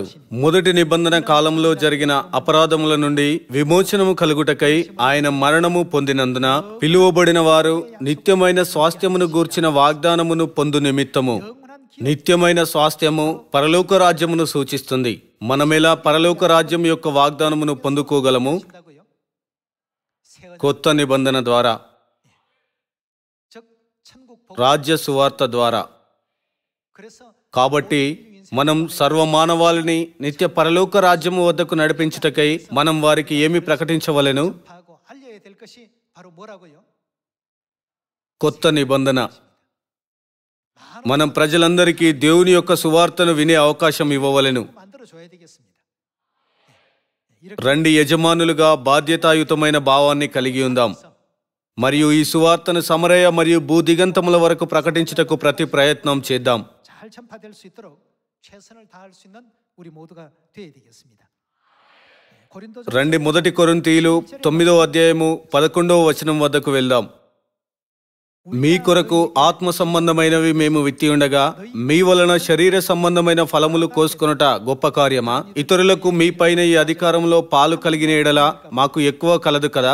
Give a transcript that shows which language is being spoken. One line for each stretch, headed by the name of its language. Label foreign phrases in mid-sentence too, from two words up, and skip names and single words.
Telugu: మొదటి నిబంధన కాలంలో జరిగిన అపరాధముల నుండి విమోచనము కలుగుటకై ఆయన మరణము పొందినందున పిలువబడిన వారు నిత్యమైన స్వాస్థ్యమును గూర్చిన వాగ్దానమును పొందు నిమిత్తము. నిత్యమైన స్వాస్థ్యము పరలోక రాజ్యమును సూచిస్తుంది. మనమెలా పరలోక రాజ్యం యొక్క వాగ్దానమును పొందుకోగలము?
Korean: 한다고요? 새 언약,
Telugu: కొత్త నిబంధన ద్వారా,
Korean: 즉 천국 복.
Telugu: రాజ్య సువార్త ద్వారా.
Korean: 그래서
Telugu: కాబట్టి మనం సర్వమానవాళిని నిత్య పరలోక రాజ్యము వద్దకు నడిపించుటకై మనం వారికి ఏమి ప్రకటించవలెను?
Korean: 하고 알려야 될 것이 바로 뭐라고요?
Telugu: కొత్త నిబంధన. మనం ప్రజలందరికీ దేవుని యొక్క సువార్తను వినే అవకాశం ఇవ్వవలెను.
Korean: 만들어 줘야 되겠습니다. 이렇게
Telugu: రండి యజమానులుగా బాధ్యతాయుతమైన భావాన్ని కలిగి ఉందాం మరియు ఈ సువార్తను సమరయ మరియు భూదిగంతముల వరకు ప్రకటించుటకు ప్రతి ప్రయత్నం చేద్దాం.
Korean: 잘 전파될 수 있도록 최선을 다할 수 있는 우리 모두가 되어야 되겠습니다. 고린도전
Telugu: రండి మొదటి కొరింథీయులు 9వ అధ్యాయము 11వ వచనం వద్దకు వెళ్దాం. మీ కొరకు ఆత్మ సంబంధమైనవి మేము విత్తి ఉండగా మీ వలన శరీర సంబంధమైన ఫలములు కోసుకొనుట గొప్ప కార్యమా? ఇతరులకు మీ పైన ఈ అధికారంలో పాలు కలిగిన ఎడల మాకు ఎక్కువ కలదు కదా.